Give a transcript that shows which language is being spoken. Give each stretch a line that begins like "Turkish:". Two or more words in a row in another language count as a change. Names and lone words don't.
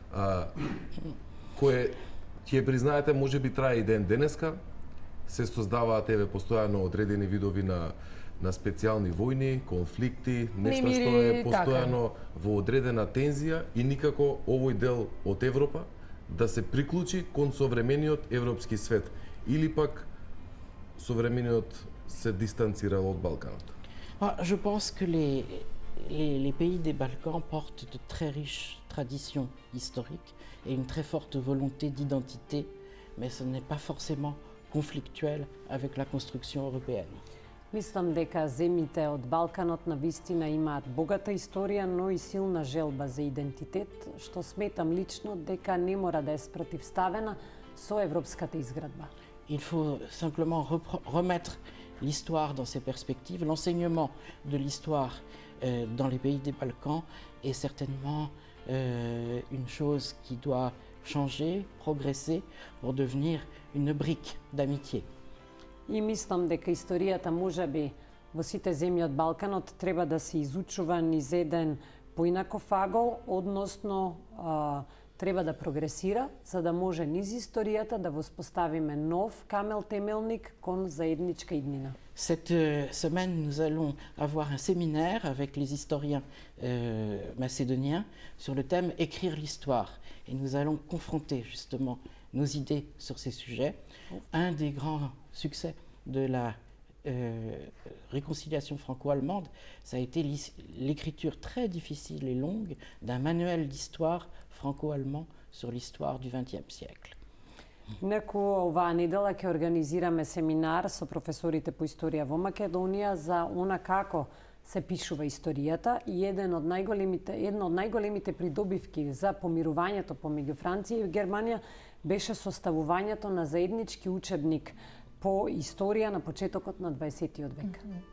Macedonian: Кое ќе признаете можеби трае и ден денеска, се создаваат постојано одредени видови на специјални војни, конфликти, нешто што е постојано во одредена тензија и никако овој дел од Европа да се приклучи кон современиот европски свет или пак современиот се дистанцирал од Балканот.
French: Je pense que les pays des Balkans portent de très riches traditions historiques et une très forte volonté d'identité, mais ce n'est pas forcément conflictuel avec la construction européenne.
Macedonian: Мислам дека земјите од Балканот на вистина имаат богата историја, но и силна желба за идентитет, што сметам лично дека не мора да е спротивставена со европската изградба.
French: Il faut simplement remettre l'histoire dans ses perspectives. L'enseignement de l'histoire dans les pays des Balkans est certainement une chose qui doit changer, progresser pour devenir une brique d'amitié.
Macedonian: И мислам дека историјата можеби во сите земји од Балканот треба да се изучува низ еден поинаков агол, односно треба да прогресира, за да може низ историјата да воспоставиме нов камел темелник кон заедничка иднина.
French: Cette semaine, nous allons avoir un séminaire avec les historiens macédoniens sur le thème « Écrire l'histoire ». Et nous allons confronter justement nos idées sur ces sujets. Un des grands succès de la réconciliation franco-allemande, ça a été l'écriture très difficile et longue d'un manuel d'histoire franco-allemand sur l'histoire du XXe siècle.
Macedonian: Инаку, оваа недела ќе организираме семинар со професорите по историја во Македонија за она како се пишува историјата и една од најголемите придобивки за помирувањето помеѓу Франција и Германија беше составувањето на заеднички учебник по историја на почетокот на 20 век.